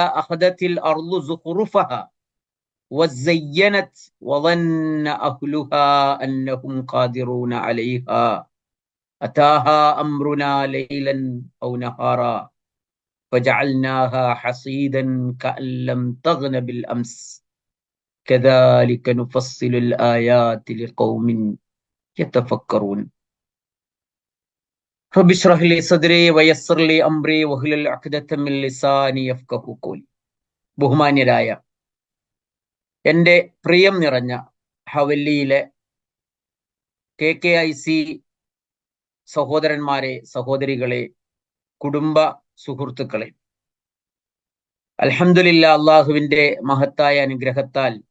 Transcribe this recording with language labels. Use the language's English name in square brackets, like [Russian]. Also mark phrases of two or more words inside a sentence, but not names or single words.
[Arabic] أخذت الأرض زخرفها وزينت وظن أهلها أنهم قادرون عليها أتاها أمرنا ليلا أو نهارا فجعلناها حصيدا كأن لم تغن بالأمس كذلك نفصل الآيات لقوم يتفكرون. رب اشرح لي صدري ويسر لي أمري واحلل عقدة من لساني يفقهوا قولي. [Malayalam] ബഹുമാന്യരായ എൻ്റെ പ്രിയം നിറഞ്ഞ ഹവല്ലിയിലെ KKIC സഹോദരന്മാരെ, സഹോദരികളെ, കുടുംബ സുഹൃത്തുക്കളെ, അൽഹംദുലില്ലാ, അള്ളാഹുവിന്റെ മഹത്തായ അനുഗ്രഹത്താൽ